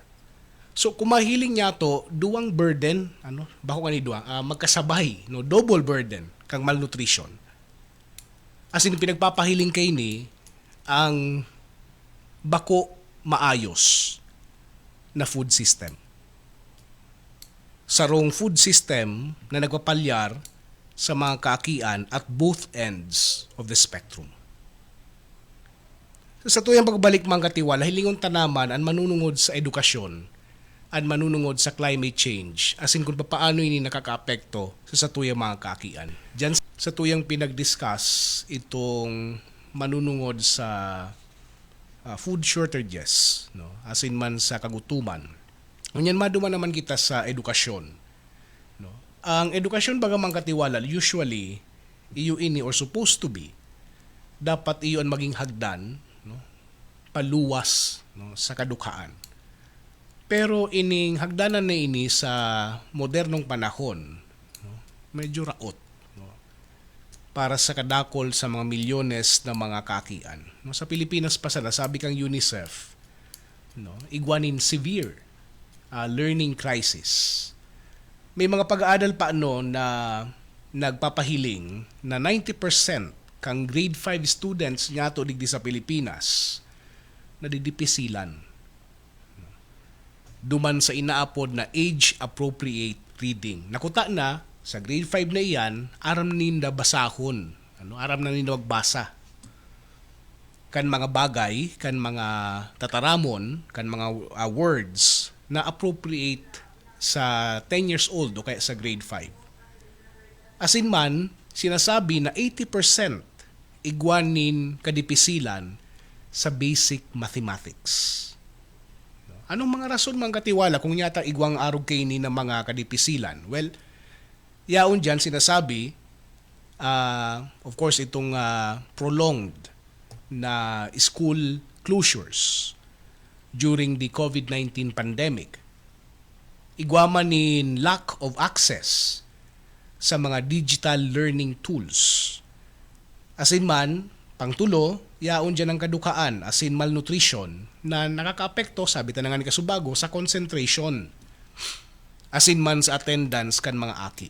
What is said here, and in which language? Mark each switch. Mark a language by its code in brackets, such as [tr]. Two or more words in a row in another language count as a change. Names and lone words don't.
[bik] So kumahiling niya to duwang burden, bako kani duwang magkasabay, [en] double burden [bik] kang malnutrition. As in pinagpapahiling kay ni ang bako maayos na [en] food system. [bik] Sarong [en] food system [bik] na nagpapalyar sa mga kaakian [en] at both ends of the spectrum. [bik] Sa tuyang pagbalik Mang Katiwala, hilingon ta naman ang manunungod sa edukasyon at manunungod sa [en] climate change, [bik] as in kung paano ini nakakaapekto sa tuyang mga kaakian. Diyan sa tuyang pinag-discuss itong manunungod sa [en] food shortages, [bik] as in man sa kagutuman. Ngunyan maduman naman kita sa edukasyon. Ang edukasyon baga Mang Katiwala, usually, iyo ini or [en] supposed to be, [bik] dapat iyo ang maging hagdan, paluwas sa kadukhaan. Pero ining hagdanan na ini sa modernong panahon, medyo raot. Para sa kadakol sa mga milyones na mga kaakian. Sa Pilipinas pa sa nasabi kang UNICEF, igwanin [en] severe learning crisis. [bik] May mga pag-aaral pa na nagpapahiling na 90% kang [en] grade 5 students [bik] nga to digdi sa Pilipinas nadidipisilan. Duman sa inaapod na [en] age-appropriate reading. [bik] Nakuta na, sa grade 5 na iyan, aram ninda basahon. Aram na ninda magbasa. Kan mga bagay, kan mga tataramon, kan mga words na appropriate sa [en] 10 years old [bik] o kaya sa grade 5. As in man, sinasabi na 80% igwanin kadipisilan sa [en] basic mathematics. [bik] Anong mga rason Mang Katiwala kung yata igwang arog kay ni ng mga kadipisilan? Well, yaon dyan sinasabi, [en] of course, [bik] itong prolonged na [en] school closures during the COVID-19 pandemic. [bik] Igwaman in [en] lack of access [bik] sa mga [en] digital learning tools. [bik] As in man, pangtulo, yaon dyan ang kadukaan, as in malnutrition, na nakakaapekto, sabi ta na nga ni Kasubago, sa concentration. As in man sa attendance kan mga aki.